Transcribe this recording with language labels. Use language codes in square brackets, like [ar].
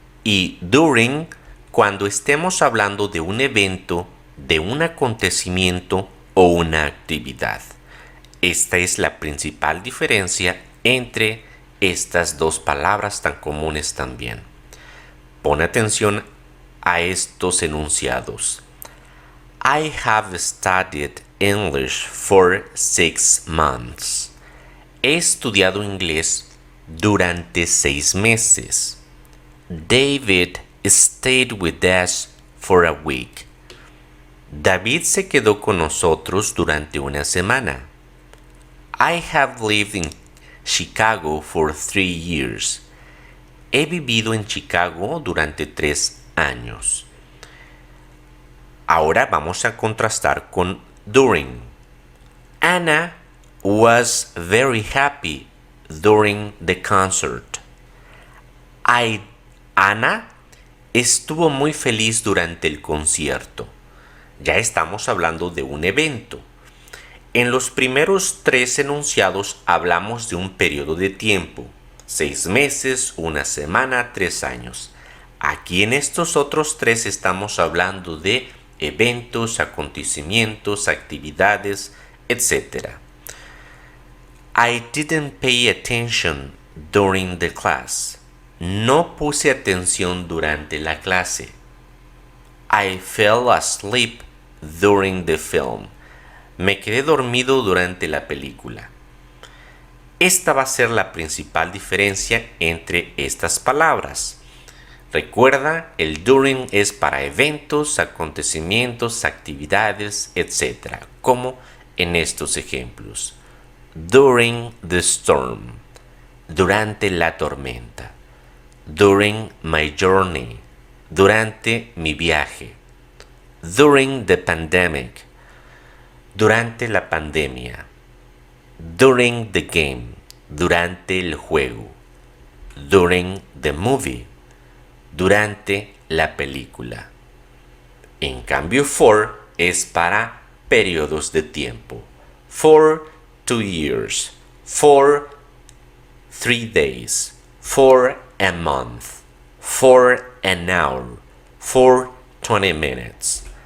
[es] Y during, cuando estemos hablando de un evento, de un acontecimiento o una actividad. Esta es la principal diferencia entre estas dos palabras tan comunes también. Pon atención a estos enunciados. [en] I have studied English for 6 months. [es] He estudiado inglés durante 6 meses. [en] David stayed with us for a week. [es] David se quedó con nosotros durante una semana. [en] I have lived in Chicago for 3 years. [es] He vivido en Chicago durante 3 años. Ahora vamos a contrastar con during. [en] Anna was very happy during the concert. [es] Ana estuvo muy feliz durante el concierto. Ya estamos hablando de un evento. En los primeros 3 enunciados hablamos de un periodo de tiempo. 6 meses, 1 semana, 3 años. Aquí en estos otros 3 estamos hablando de eventos, acontecimientos, actividades, etc. [en] I didn't pay attention during the class. [es] No puse atención durante la clase. [en] I fell asleep during the film. [es] Me quedé dormido durante la película. Esta va a ser la principal diferencia entre estas palabras. Recuerda, el during es para eventos, acontecimientos, actividades, etc., como en estos ejemplos. [en] During the storm. [es] Durante la tormenta. [en] During my journey. [es] Durante mi viaje. [en] During the pandemic. [es] Durante la pandemia. [en] during the game, [es] durante el juego. [en] During the movie, [es] durante la película. En cambio, for es para periodos de tiempo. [en] For 2 years, for 3 days, for a month, for an hour, for 20 minutes.